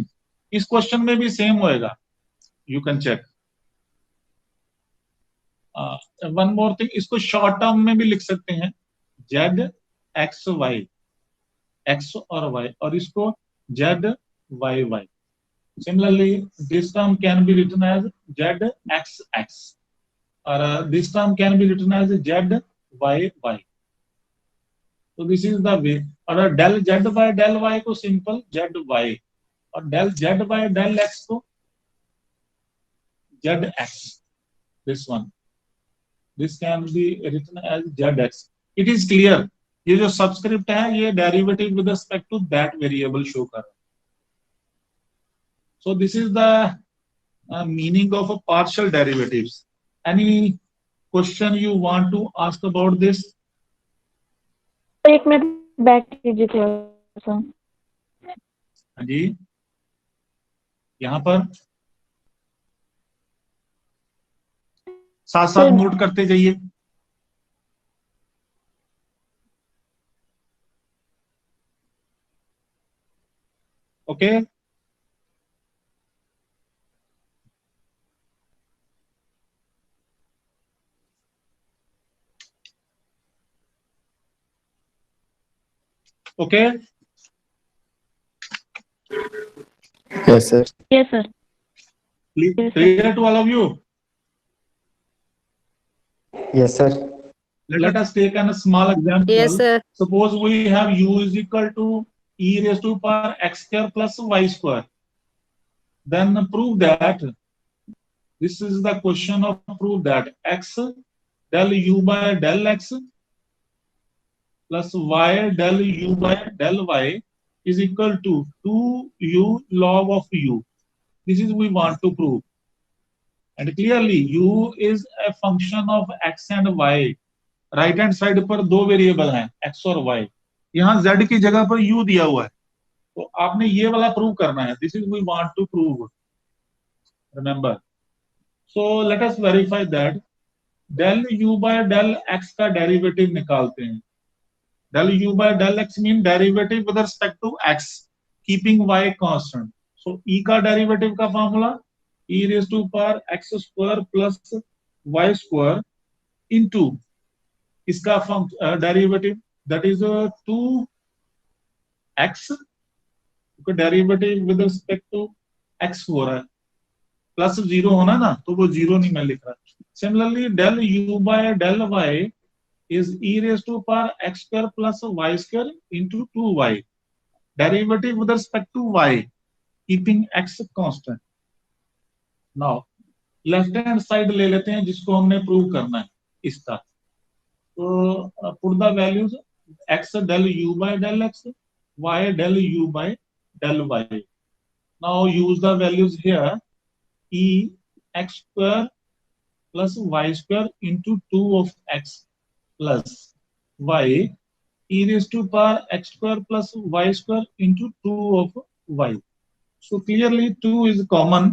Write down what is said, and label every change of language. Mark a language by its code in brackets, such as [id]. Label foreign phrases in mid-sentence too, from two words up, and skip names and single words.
[hi] इस क्वेश्चन में भी सेम होएगा, [en] you can check. one more thing, [hi] इसको [en] short term [hi] में भी लिख सकते हैं, z x y, x और y, और इसको z y y। [en] Similarly, this term can be written as z x x, or this term can be written as z y y। तो this is the way. और del z by del y को सिंपल z y, और del z by del x को z x, this one, this can be written as z x। It is clear, [hi] ये जो सबस्क्रिप्ट है ये [en] derivative with respect to that variable show [hi] कर रहा है। [en] So this is the meaning of a partial derivatives. Any question you want to ask about this? [hi] एक मिनट बैक कीजिए थोड़ा सा। हाँ जी, यहाँ पर साथ साथ नोट करते जाइए। [en] Okay. Okay. Yes, sir. Yes, sir. Yes, sir. Clear to all of you? Yes, sir. Let us take a small example. Yes, sir. Suppose we have u is equal to e raised to power x square plus y square. Then prove that. This is the question of prove that x del u by del x plus y del u by del y is equal to 2u log of u. This is we want to prove. And clearly u is a function of x and y. right hand side [hi] पर दो वेरिएबल हैं x और y. यहाँ z की जगह पर u दिया हुआ है, तो आपने ये वाला प्रूव करना है. [en] this is we want to prove. remember. so let us verify that del u by del x [hi] का डेरिवेटिव निकालते हैं. [en] del u by del x mean derivative with respect to x keeping y constant. [hi] सो e का डेरिवेटिव का फॉर्मूला [en] e raise to power x square plus y square into [hi] इसका डेरिवेटिव [en] that is 2x [hi] का डेरिवेटिव [en] with respect to x [hi] हो रहा है, प्लस 0 होना ना, तो वो 0 नहीं मैं लिख रहा. [en] सिमिलरली del u by del y is e raised to power x square plus y square into 2y. Derivative with respect to y, keeping x constant. [hi] Now [en] left hand side [hi] ले लेते हैं जिसको हमने प्रूव करना है इसका. [en] तो put the values x del u by del x, y del u by del y. Now use the values here. E x square plus y square into 2 of x plus y e raised to power x square plus y square into 2 of y. So clearly 2 is common.